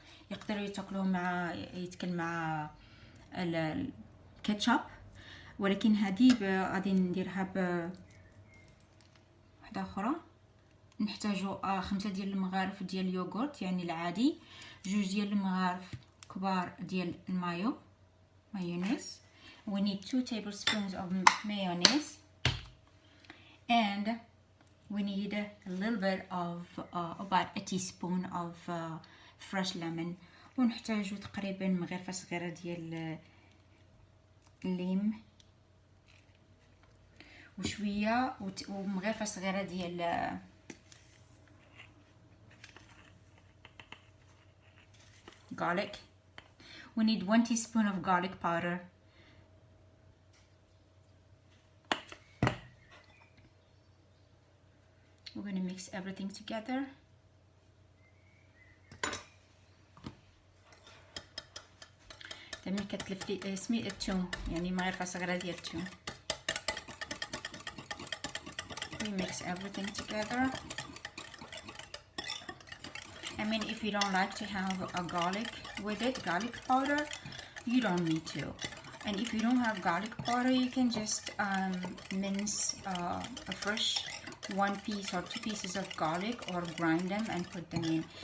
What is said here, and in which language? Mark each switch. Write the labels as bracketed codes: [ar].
[ar] يقدروا يتاكلوه مع مع الكاتشب، ولكن هذه غادي نديرها واحده اخرى. نحتاجوا 5 ديال المغارف ديال اليوغورت يعني العادي، 2 ديال المغارف كبار ديال مايونيز. [en] We need 2 tablespoons of mayonnaise, and we need a little bit of about a teaspoon of fresh lemon. [ar] ونحتاجو تقريبا مغرفة صغيرة ديال الليم وشوية ومغرفة صغيرة ديال garlic. [en] We need 1 teaspoon of garlic powder. We're going to mix everything together. [ar] تمي كتلف لي سميد الثوم، يعني مغرفة صغيرة ديال الثوم. [en] We mix everything together. I mean, if you don't like to have a garlic with it, garlic powder, you don't need to. And if you don't have garlic powder, you can just mince a fresh 1 piece or 2 pieces of garlic or grind them and put them in.